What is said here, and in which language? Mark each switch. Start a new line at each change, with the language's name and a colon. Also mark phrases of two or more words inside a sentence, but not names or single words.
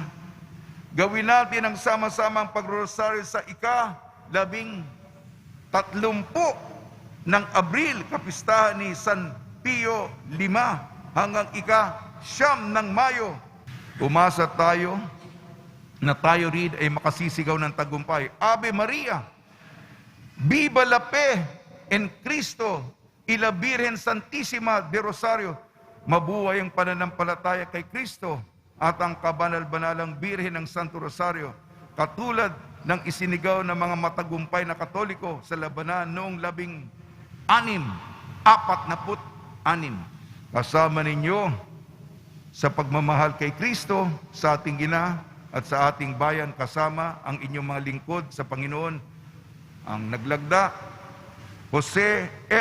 Filipino: Gawin natin ang sama-samang pagrosaryo sa ika-30 ng Abril, kapistahan ni San Pio V, hanggang ika-9 ng Mayo. Umasa tayo na tayo rin ay makasisigaw ng tagumpay.
Latin: Ave Maria,
Spanish: Viva la Fe en Cristo y la Virgen Santísima de Rosario.
Filipino: Mabuhay ang pananampalataya kay Kristo at ang kabanal-banalang Birhen ng Santo Rosario, katulad ng isinigaw ng mga matagumpay na Katoliko sa labanan noong 1646. Kasama ninyo sa pagmamahal kay Kristo, sa ating ina at sa ating bayan, kasama ang inyong mga lingkod sa Panginoon, ang naglagda, Jose F.